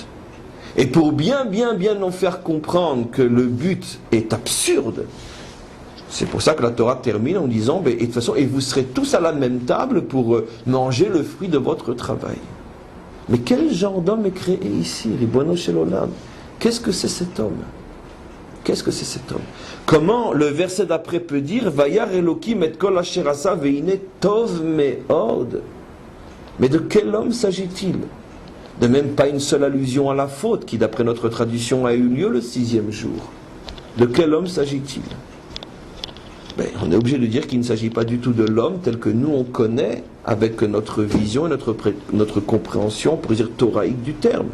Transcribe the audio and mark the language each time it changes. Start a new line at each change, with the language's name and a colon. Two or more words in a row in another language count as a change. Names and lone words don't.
French: Et pour bien en faire comprendre que le but est absurde, c'est pour ça que la Torah termine en disant, et de toute façon, et vous serez tous à la même table pour manger le fruit de votre travail. Mais quel genre d'homme est créé ici,
Hebrew: רבונו של עולם?
French: Qu'est-ce que c'est cet homme? Qu'est-ce que c'est cet homme? Comment le verset d'après peut dire,
Hebrew: וירא אלוקים את כל אשר עשה והנה טוב מאד?
French: Mais de quel homme s'agit-il? De même pas une seule allusion à la faute qui, d'après notre tradition, a eu lieu le 6e jour. De quel homme s'agit-il? On est obligé de dire qu'il ne s'agit pas du tout de l'homme tel que nous on connaît avec notre vision et notre compréhension, pour dire thoraïque du terme.